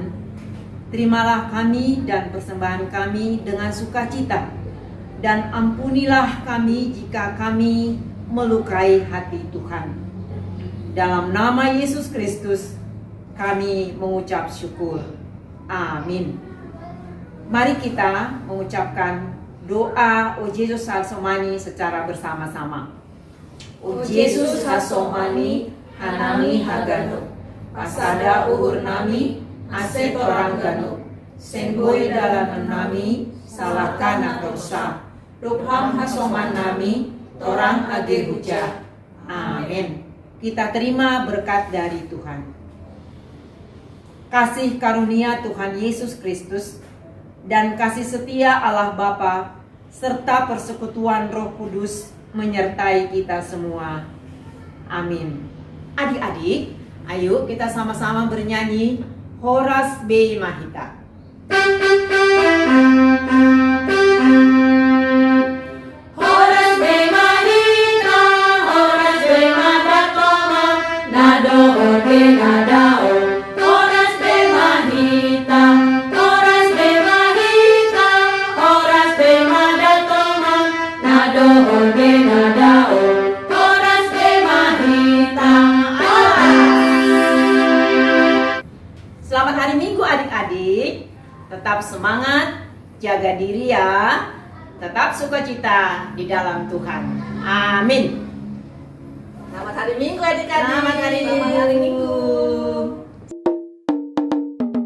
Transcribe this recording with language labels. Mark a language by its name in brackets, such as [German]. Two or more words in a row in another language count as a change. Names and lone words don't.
[Indonesian] Terimalah kami dan persembahan kami dengan sukacita, dan ampunilah kami jika kami melukai hati Tuhan. Dalam nama Yesus Kristus kami mengucap syukur. Amin. Mari kita mengucapkan doa O Yesus Hasomani secara bersama-sama. [Batak Simalungun] O Yesus Hasomani Hanami hagano, pasada uhur nami, ase torang gano, senggoi dalam nami, salakana kausa, rupham hasoman nami, torang age hujah. [Indonesian] Amin. Kita terima berkat dari Tuhan. Kasih karunia Tuhan Yesus Kristus dan kasih setia Allah Bapa serta persekutuan Roh Kudus menyertai kita semua. Amin. Adik-adik, ayo kita sama-sama bernyanyi Horas Bei Mahita. [Batak Simalungun] Horas Bei Mahita, Horas Bei Madatoma, Nado Orde Nadao. Horas Bei Mahita, Horas Bei Mahita, Horas Bei Madatoma, Nado Orde Nadao. Horas Bei Mahita. [Indonesian] Selamat hari Minggu adik-adik. Tetap semangat, jaga diri ya. Tetap sukacita di dalam Tuhan. Amin. Selamat hari Minggu adik-adik. Selamat hari Selamat hari Minggu.